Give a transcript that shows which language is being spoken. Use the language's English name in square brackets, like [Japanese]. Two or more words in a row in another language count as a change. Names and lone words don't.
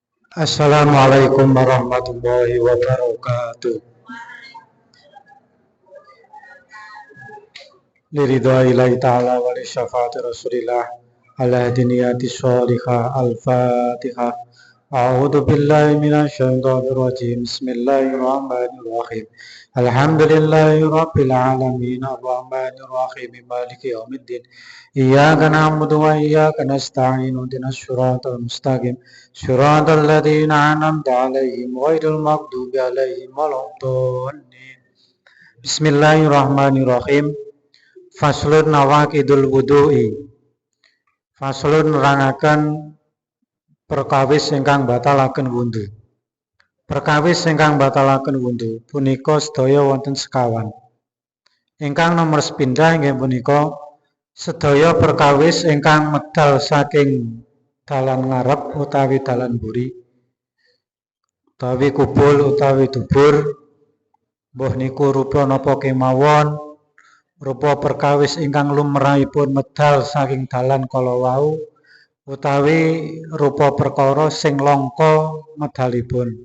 [Arabic] السلام عليكم ورحمة الله وبركاته. لرضى الله تعالى ولشفاعة رسول الله على نية صالحة الفاتحة. أعوذ بالله من الشيطان الرجيم. بسم الله الرحمن الرحيم. الحمد لله رب العالمين الرحمن الرحيم مالك يوم الدين. إياك نعبد وإياك نستعين اهدنا الصراط المستقيم صراط الذين أنعمت عليهم غير المغضوب عليهم ولا الضالين. بسم الله الرحمن الرحيم. فصل نواقض الوضوء. [Javanese] Faslun nerangaken perkawis ingkang batalaken wudu. Perkawis ingkang batalaken wudu punika sedaya wonten sekawan. Ingkang nomor sepindhah inggih punika sedaya perkawis ingkang medal saking dalan ngarep utawi dalan buri, utawi kubul utawi dubur, mbuh niku rupa napa kemawon, rupa perkawis ingkang lumrahipun medal saking dalan kala wau, utawi rupa perkara sing langka medalipun.